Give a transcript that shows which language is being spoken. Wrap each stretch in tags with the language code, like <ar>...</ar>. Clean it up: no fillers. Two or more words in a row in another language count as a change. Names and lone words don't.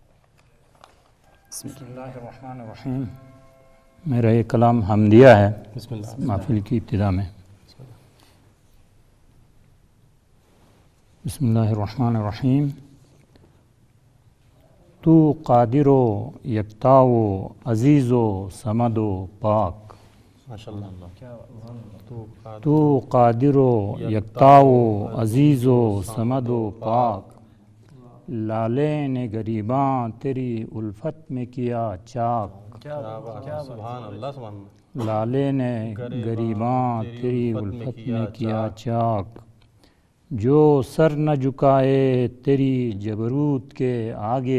<ar>بسم اللہ الرحمن الرحیم.</ar> <ur>میرا یہ کلام حمدیہ ہے</ur> <ar>بسم اللہ.</ar> <ur>محفل کی ابتدا میں.</ur> <ar>بسم اللہ الرحمن الرحیم.</ar> <ur>تو قادر و یکتا و عزیز و صمد و پاک. تو قادر و یکتا و عزیز و صمد و پاک. لالے نے غریباں تیری الفت میں کیا چاک.</ur> <ar>سبحان اللہ سبحان اللہ.</ar> <ur>لالے نے غریباں تیری الفت میں کیا چاک. جو سر نہ جھکائے تیری جبروت کے آگے.</ur>